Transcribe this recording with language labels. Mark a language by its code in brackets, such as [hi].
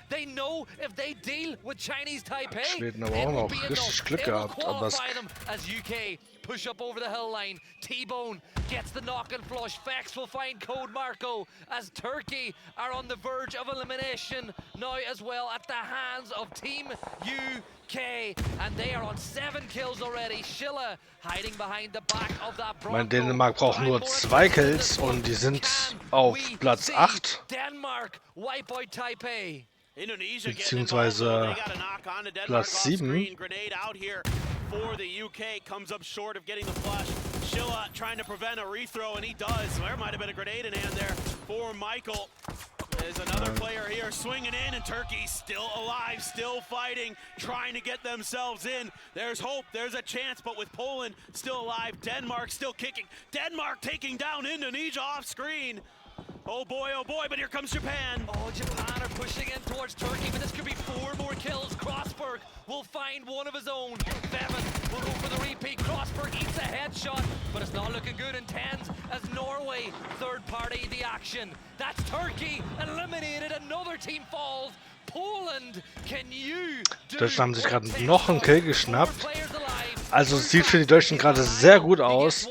[en] They know if they deal with Chinese Taipei, [de] Schweden aber auch noch richtig Glück gehabt, aber es [en] as UK push up over the hill line. T-Bone gets the knock and flush. Fex will find Code Marco as Turkey are on the verge of elimination now as well at the hands of Team UK, and they are on 7 kills already. Schiller hiding behind the back of that Bronco. [de] Dänemark braucht nur 2 Kills und die sind auf Platz 8. [en] Denmark wipe out Taipei. [de] Beziehungsweise Platz 7. [en] For the UK, comes up short of getting the flush. Schilla trying to prevent a rethrow, and he does. There might have been a grenade in hand there for Michael. There's another player here swinging in, and Turkey still alive, still fighting, trying to get themselves in. There's hope, there's a chance, but with Poland still alive, Denmark still kicking. Denmark taking down Indonesia off screen. Oh boy, but here comes Japan. Oh, Japan are pushing in towards Turkey, but this could be 4 more kills. Crossberg will find one of his own. Bevan will go for the repeat. Crossberg eats a headshot, but it's not looking good in 10s as Norway third party the action. That's Turkey eliminated. Another team falls. Poland, can you do [de] Deutschland haben sich gerade noch einen Kill geschnappt. Also es sieht für die Deutschen gerade sehr gut aus.